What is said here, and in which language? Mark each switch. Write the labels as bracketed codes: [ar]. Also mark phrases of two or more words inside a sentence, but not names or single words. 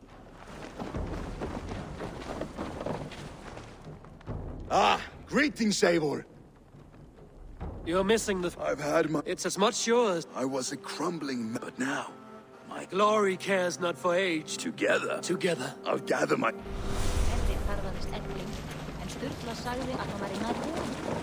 [en] Greetings, Eivor. You're missing the... I've had my... It's as much yours. I was a crumbling... But now, my Glory cares not for age. Together. Together. I'll gather my... [is] Henrik ferðaðist Edling, en Sturla sagði að hann væri nær búinn.